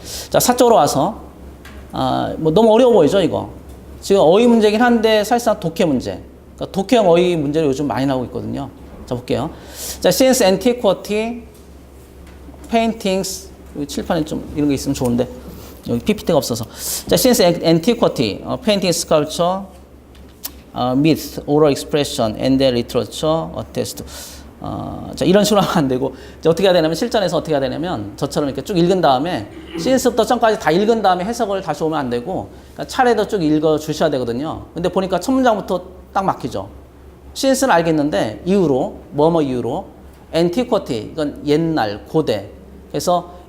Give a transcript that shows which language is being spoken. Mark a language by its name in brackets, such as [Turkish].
[Korean] 자, 4쪽으로 와서 뭐 너무 어려워 보이죠, 이거? 지금 어휘 문제긴 한데 사실상 독해 문제. 그러니까 독해형 어휘 문제를 요즘 많이 나오고 있거든요. 자, 볼게요. 자, [English] since antiquity, paintings, [Korean] 칠판에 좀 이런 게 있으면 좋은데 여기 PPT가 없어서. [English] 자, since antiquity, painting, sculpture, myth, oral expression, and their literature attest. [Korean] 자, 이런 식으로 하면 안 되고, 이제 어떻게 해야 되냐면, 실전에서 어떻게 해야 되냐면, 저처럼 이렇게 쭉 읽은 다음에, since부터 전까지 다 읽은 다음에 해석을 다시 오면 안 되고, 그러니까 차례도 쭉 읽어 주셔야 되거든요. 근데 보니까 첫 문장부터 딱 막히죠. since는 알겠는데, 이후로, 뭐뭐 이후로, antiquity, 이건 옛날, 고대. 그래서